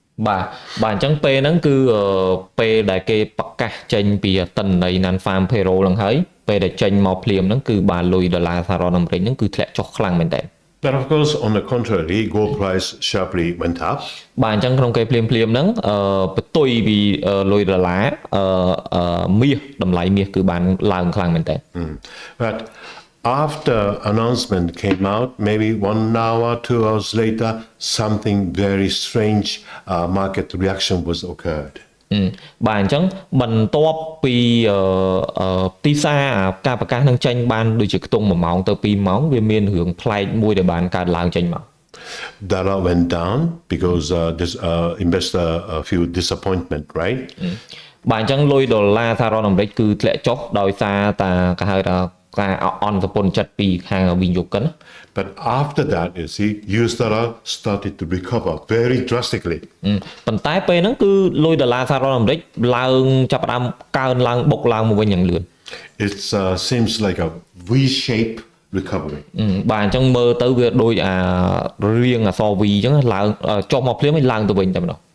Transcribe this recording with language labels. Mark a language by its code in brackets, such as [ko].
[km] បាទអញ្ចឹងពេលហ្នឹងគឺពេលដែលគេប្រកាសចេញពីតិន្នន័យ non-farm payroll ហ្នឹងហើយពេលដែលចេញមកភ្លាមហ្នឹងគឺបាទលុយដុល្លារសហរដ្ឋអាមេរិកហ្នឹងគឺធ្លាក់ចុះខ្លាំងមែនតើ [en] But of course, on the contrary, gold price sharply went up. [km] បាទអញ្ចឹងក្នុងពេលភ្លាមហ្នឹងបន្ទុយពីលុយដុល្លារមាសតម្លៃមាសគឺបានឡើងខ្លាំងមែនតើ [en] But after announcement came out, maybe 1 hour, 2 hours later, something very strange market reaction was occurred. [km] បាទអញ្ចឹងបន្ទាប់ពីទីផ្សារការប្រកាសនឹងចេញបានដូចជាខ្ទង់1ម៉ោងទៅ2ម៉ោងវាមានរឿងប្លែកមួយដែលបានកើតឡើងចេញមក [en] Dollar went down because this investor feel disappointment, right? [km] បាទអញ្ចឹងលុយដុល្លារសហរដ្ឋអាមេរិកគឺធ្លាក់ចុះដោយសារតែគេហៅថាការអន់សម្ពន្ធចិត្តពីខាងវិនិយោគិន [en] But after that, you see, US dollar started to recover very drastically. [km] ប៉ុន្តែពេលហ្នឹងគឺលុយដុល្លារសហរដ្ឋអាមេរិកឡើងចាប់ផ្ដើមកើនឡើងបុកឡើងមកវិញយ៉ាងលឿន [en] It seems like a V-shape recovery. [km] បាទអញ្ចឹងមើលទៅវាដូចរាងអក្សរ V អញ្ចឹងឡើងចុះមកភ្លាមហើយឡើងទៅវិញតែម្ដង